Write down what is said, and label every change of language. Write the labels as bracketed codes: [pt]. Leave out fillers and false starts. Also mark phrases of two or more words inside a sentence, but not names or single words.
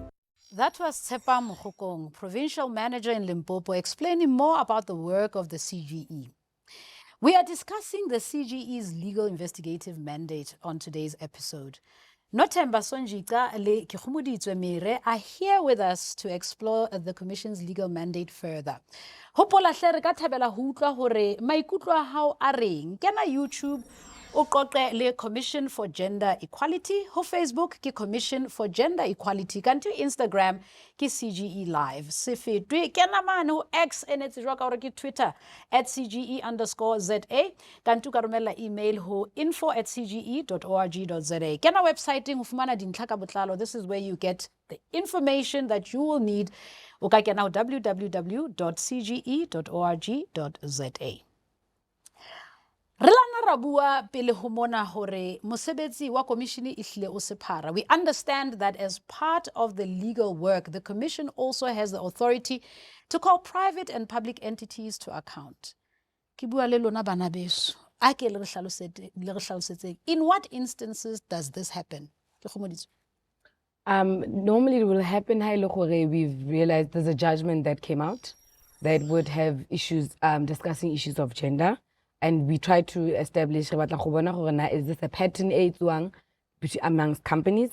[en] That was Tsepa Mokgokong, Provincial Manager in Limpopo, explaining more about the work of the CGE. We are discussing the CGE's legal investigative mandate on today's episode. Nothemba, Sonjica le Kegomeditswe are here with us to explore the Commission's legal mandate further. [st] Hopola hle re ka thabela ho utlwa hore maikutlo a hao a reng. Kena YouTube O qoqe le Commission for Gender Equality, ho Facebook ki Commission for Gender Equality, kanti Instagram ki CGE Live. Se fetwe kena mane ho X ene tsejwa ka hore ke Twitter @CGE_ZA, kanti ka romela email ho info@cge.org.za. Kena website ho fumana dintlha ka botlalo. [en] This is where you get the information that you will need. [st] O ka kena ho www.cge.org.za. Re lana ra bua pele ho mona hore mosebetsi wa komishini e hlile o sephara. [en] We understand that as part of the legal work, the commission also has the authority to call private and public entities to account. [st] Ke bua le lona bana beso. A ke le re hlalosetse. [en] In what instances does this happen? Kegomeditswe. Normally it will happen we've realized there's a judgment that came out that would have issues, discussing issues of gender. And we try to establish, is this a pattern amongst companies?